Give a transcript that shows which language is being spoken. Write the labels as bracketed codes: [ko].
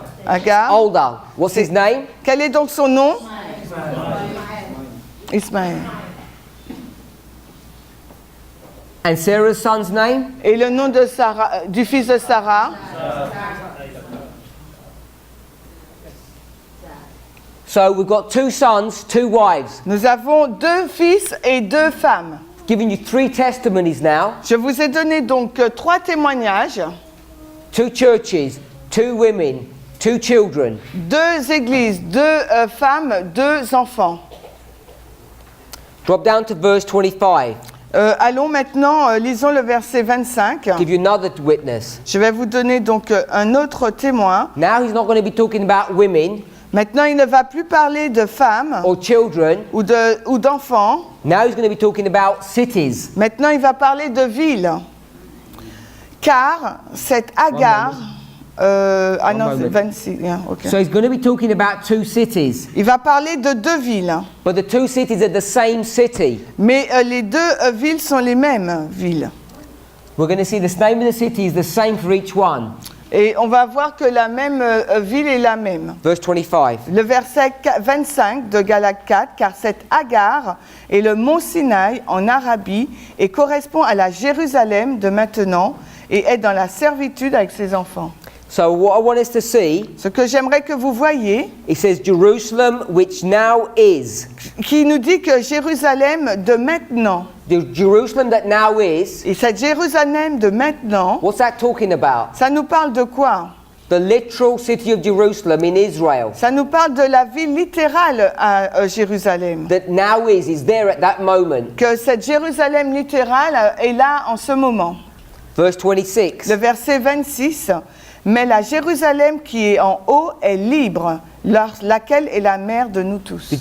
[fr] Agar. [en] Older. What's his name? [fr] Quel est donc son nom? Ismaël. [en] And Sarah's son's name? [fr] Et le nom de Sarah, du fils de Sarah? [en] So we've got two sons, two wives. [fr] Nous avons deux fils et deux femmes. [en] Giving you three testimonies now. [fr] Je vous ai donné donc trois témoignages, [en] Two churches, two women, two children. [fr] deux églises, deux femmes, deux enfants. [en] Drop down to verse 25. [fr] Allons maintenant, lisons le verset 25. [en] Give you another witness. [fr] Je vais vous donner donc un autre témoin. [en] Now he's not going to be talking about women [fr] Maintenant, il ne va plus parler de femmes [en] or children. [fr] ou d'enfants. [en] Now he's going to be talking about cities. [fr] Maintenant, il va parler de villes. Car cette Agar... non, c'est 26. [en] Yeah, okay. So he's going to be talking about two cities. [fr] Il va parler de deux villes. [en] But the two cities are the same city. [fr] Mais les deux villes sont les mêmes villes. [en] We're going to see the name of the city is the same for each one. [fr] Et on va voir que la même ville est la même. [en] Verse 25. [fr] Le verset 25 de Galates 4, car cette Agar est le mont Sinaï en Arabie et correspond à la Jérusalem de maintenant et est dans la servitude avec ses enfants. [en] So what I want us to see, [fr] Ce que j'aimerais que vous voyiez, [en] it says Jerusalem, which now is. [fr] qui nous dit que Jérusalem de maintenant, [en] The Jerusalem that now is. [fr] et cette Jérusalem de maintenant, [en] What's that talking about? [fr] ça nous parle de quoi? [en] The literal city of Jerusalem in Israel. [fr] Ça nous parle de la ville littérale à Jérusalem. [en] That now is there at that moment. [fr] Que cette Jérusalem littérale est là en ce moment. [en] Verse 26. [fr] Le verset 26, mais la Jérusalem qui est en haut est libre, laquelle est la mère de nous tous.